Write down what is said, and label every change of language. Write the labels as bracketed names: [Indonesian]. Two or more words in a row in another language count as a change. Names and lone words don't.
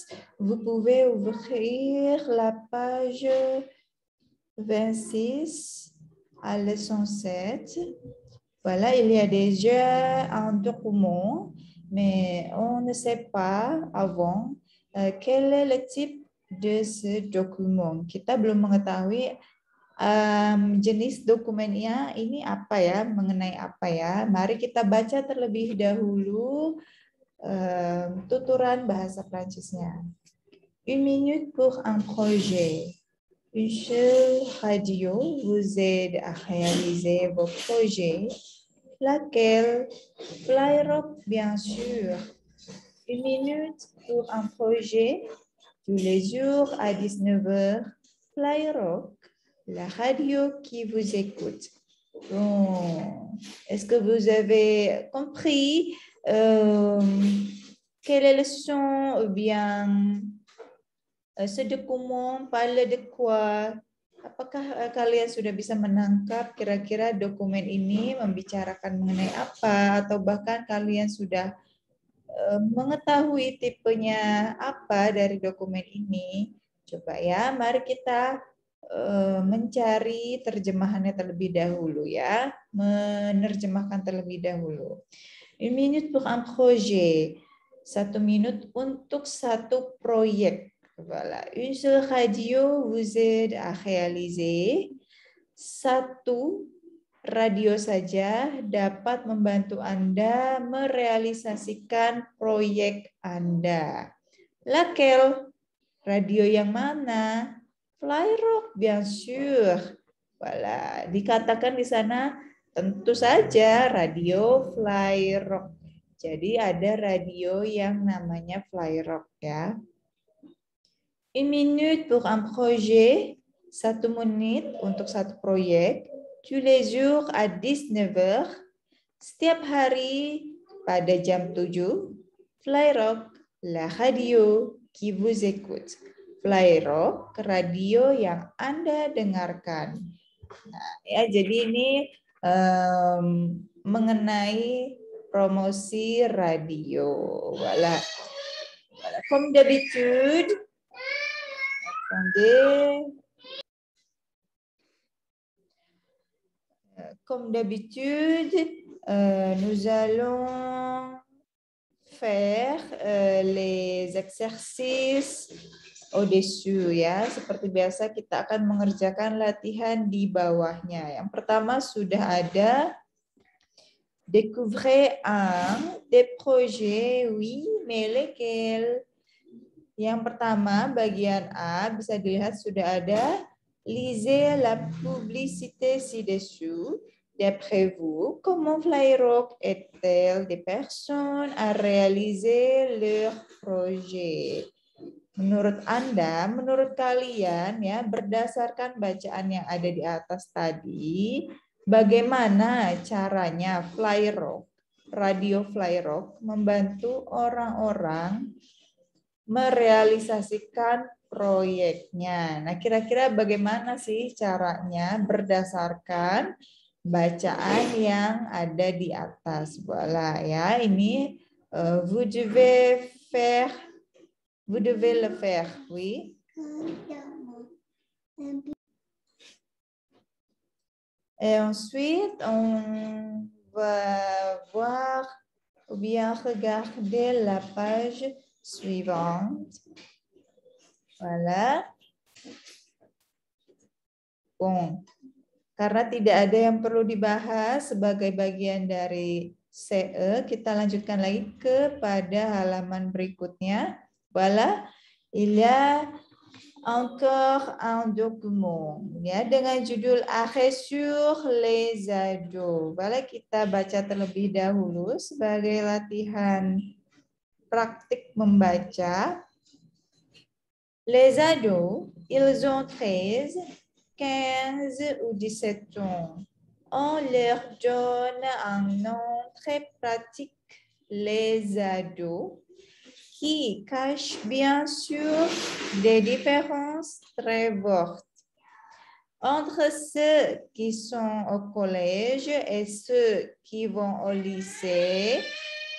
[French] Vous pouvez ouvrir la page 26 à leçon 7. Voilà, il y a déjà un document, mais on ne sait pas avant quel est le type de ce document. [Indonesian] Kita belum mengetahui jenis dokumennya ini apa ya, mengenai apa ya. Mari kita baca terlebih dahulu tuturan bahasa Prancisnya. [French] Une minute pour un projet. Une seule radio vous aide à réaliser vos projets. Laquelle? Flyrock, bien sûr. Une minute pour un projet. Tous les jours à 19h. Flyrock, la radio qui vous écoute. Bon. Est-ce que vous avez compris quel est le son ou bien ce document parle de quoi? [Indonesian] Apakah kalian sudah bisa menangkap kira-kira dokumen ini membicarakan mengenai apa, atau bahkan kalian sudah mengetahui tipenya apa dari dokumen ini? Coba ya, mari kita mencari terjemahannya terlebih dahulu ya, menerjemahkan terlebih dahulu. [French] Une minute pour un projet. [Indonesian] 1 minute untuk satu proyek. [French] Voilà. Une seule radio vous aide à réaliser. [Indonesian] Satu radio saja dapat membantu Anda merealisasikan proyek Anda. Laquelle? Radio yang mana? [French] Flyrock, bien sûr. Voilà. [Indonesian] Dikatakan di sana tentu saja radio Flyrock. Jadi ada radio yang namanya Flyrock ya. [French] Une minute pour un projet. [Indonesian] 1 menit untuk satu proyek. [French] Tous les jours à 19h. [Indonesian] Setiap hari pada jam 7. [French] Flyrock, la radio qui vous écoute. [Indonesian] Flyrock, radio yang Anda dengarkan. Nah, ya, jadi ini mengenai promosi radio. [French] Voilà. Voilà. Comme d'habitude, attendez. Comme d'habitude, nous allons faire les exercices au-dessus ya. [Indonesian] Seperti biasa kita akan mengerjakan latihan di bawahnya. Yang pertama sudah ada [French] découvrez un des projets, oui, mais lesquels? [Indonesian] Yang pertama bagian A bisa dilihat sudah ada [French] lisez la publicité ci-dessous. D'après vous, comment Flyrock aide-t-elle des personnes à réaliser leur projet? [Indonesian] Menurut Anda, menurut kalian ya, berdasarkan bacaan yang ada di atas tadi, bagaimana caranya Flyrock, radio Flyrock membantu orang-orang merealisasikan proyeknya? Nah, kira-kira bagaimana sih caranya berdasarkan bacaan yang ada di atas? [French] Voilà [Indonesian] ya, ini [French] vous devez le faire, oui. Et ensuite, on va voir ou bien regarder la page suivante. Voilà. Bon. [Indonesian] Karena tidak ada yang perlu dibahas sebagai bagian dari CE, kita lanjutkan lagi kepada halaman berikutnya. [French] Voilà, il y a encore un document [Indonesian] ya dengan judul [French] Arrêt sur les ados. Voilà, [Indonesian] kita baca terlebih dahulu sebagai latihan praktik membaca. [French] Les ados, ils ont 13, 15 ou 17 ans. On leur donne un nom très pratique, les ados, qui cache bien sûr des différences très fortes entre ceux qui sont au collège et ceux qui vont au lycée.